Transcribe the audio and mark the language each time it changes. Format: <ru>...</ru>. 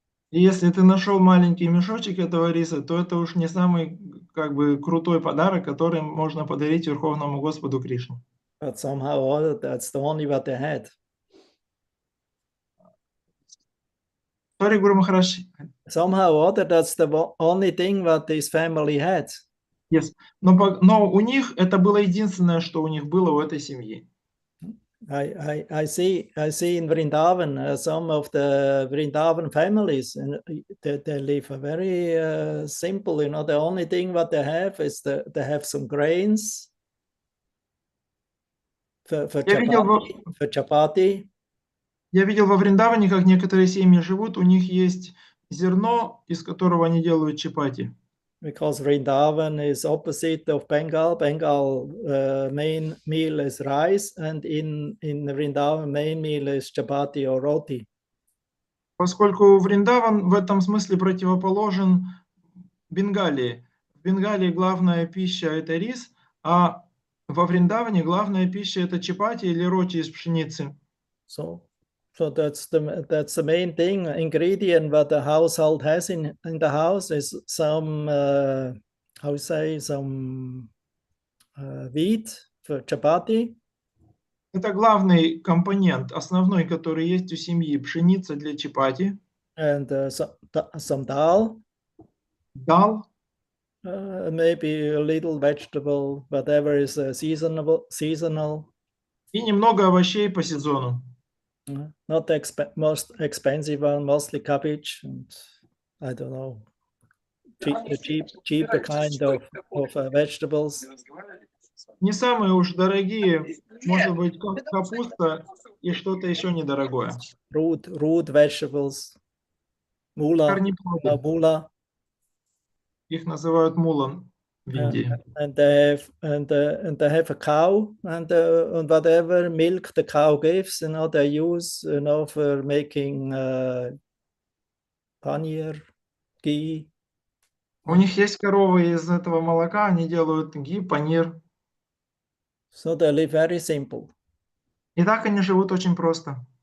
<ru>И если ты нашел маленький мешочек этого риса, то это уж не самый как бы крутой подарок, который можно подарить Верховному Господу Кришне.</ru> <en>But somehow that's the only what they had. Sorry, Guru Maharaj. Somehow or other, that's the only thing what this family had. Yes.</en> <ru>Но у них это было единственное, что у них было у этой семьи.</ru> <en>I see in Vrindavan some of the Vrindavan families, and they live a very simple. You know, the only thing what they have is they have some grains for chapati.</en> <ru>Я видел во Вриндаване, как некоторые семьи живут, у них есть зерно, из которого они делают чапати.</ru> <en>Because Vrindavan is opposite of Bengal. Bengal main meal is rice, and in Vrindavan main meal is chapati or roti.</en> <ru>Поскольку Вриндаван в этом смысле противоположен Бенгалии. В Бенгалии главная пища это рис, а во Вриндаване главная пища это чапати или роти из пшеницы.</ru> <en>So that's the main thing. Ingredient what the household has in the house is some some wheat for chapati.</en> <ru>Это главный компонент, основной, который есть у семьи, пшеница для чапати.</ru> <en>And some dal.</en> <ru>Дал.</ru> <en>Maybe a little vegetable, whatever is seasonal.</en> <ru>И немного овощей по сезону.</ru> <en>Not the most expensive one, mostly cabbage and I don't know, cheaper kind of vegetables.</en> <ru>Не самые уж дорогие, может быть, капуста и что-то еще недорогое.</ru> <en>Root vegetables, mula.</en> <ru>Их называют мулан в Индии.</ru> <en>And they have a cow, and whatever milk the cow gives, you know, they use, you know, for making paneer, ghee.</en> <ru>У них есть коровы, из этого молока они делают ги, панир.</ru> <en>So they live very simple.</en> <ru>И так они живут очень просто.</ru>